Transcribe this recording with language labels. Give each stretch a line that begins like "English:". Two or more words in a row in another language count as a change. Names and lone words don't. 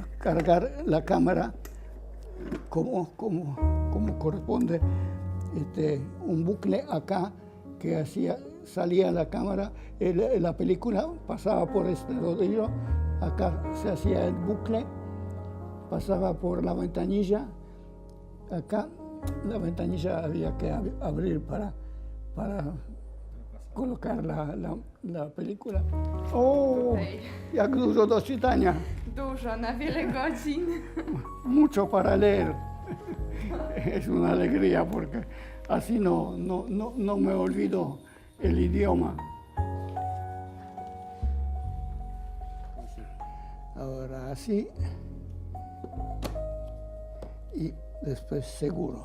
Spanish: cargar la cámara como corresponde, un bucle acá que salía la cámara, la película pasaba por este rodillo, acá se hacía el bucle, pasaba por la ventanilla, acá la ventanilla había que abrir para colocar la película.
Polish: O, jak dużo do czytania. Dużo, na wiele godzin.
Spanish: Mucho para leer. Es una alegría porque así no me olvido el idioma. Ahora así y después seguro.